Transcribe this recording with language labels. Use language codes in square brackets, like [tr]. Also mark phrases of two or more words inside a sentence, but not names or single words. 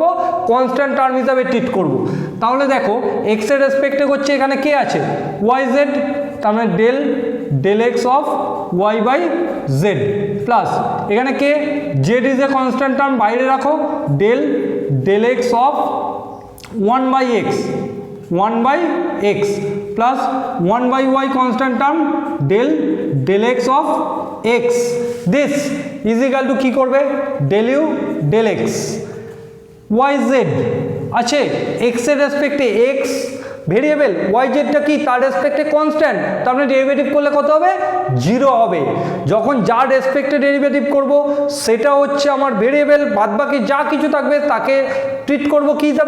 [en] constant term [bn] হিসাবে ট্রিট করব। তাহলে দেখো এক্স এর রেসপেক্টে করছে, এখানে কে আছে? ওয়াই জেড, তার মানে [en] del x of y by z, [bn] প্লাস এখানে কে? [en] Z is a constant term, [bn] বাইরে রাখো, [en] del x of 1 by x, 1 by x plus 1 by y constant term del x of x, this is equal to [bn] কি করবে? [en] del u del x, [bn] y z আছে x এর রেসপেক্টে, x ভেরিয়েবল, y z টা কি? তার রেসপেক্টে কনস্ট্যান্ট, তার মানে ডেরিভেটিভ করলে কত হবে? 0 হবে। যখন যার রেসপেক্টে ডেরিভেটিভ করব সেটা হচ্ছে আমার ভেরিয়েবল, বাদবাকি যা কিছু থাকবে তাকে ট্রিট করব কি হিসাবে?